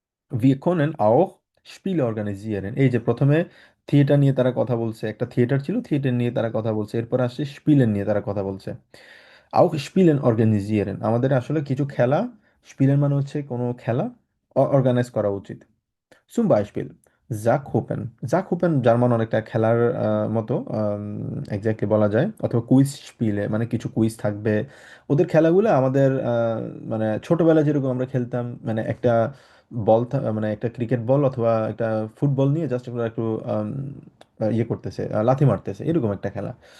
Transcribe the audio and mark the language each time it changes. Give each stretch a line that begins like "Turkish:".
German: Wir können auch Spiele organisieren,
Bangla: এই যে প্রথমে থিয়েটার নিয়ে তারা কথা বলছে, একটা থিয়েটার ছিল, থিয়েটার নিয়ে তারা কথা বলছে, এরপর আসছে স্পিলেন নিয়ে তারা কথা বলছে।
German: auch Spielen organisieren,
Bangla: আমাদের আসলে কিছু খেলা, স্পিলেন মানে হচ্ছে কোনো খেলা অর্গানাইজ করা উচিত।
German: zum Beispiel জাকহুপেন।
Bangla: জাকহুপেন জার্মান অনেকটা খেলার মতো এক্স্যাক্টলি বলা যায়, অথবা কুইজ স্পিলে, মানে কিছু কুইজ থাকবে। ওদের খেলাগুলো আমাদের মানে ছোটবেলায় যেরকম আমরা খেলতাম, মানে একটা মানে একটা ক্রিকেট বল অথবা একটা ফুটবল নিয়ে জাস্ট একটু ইয়ে করতেছে, লাথি মারতেছে, এরকম একটা খেলা।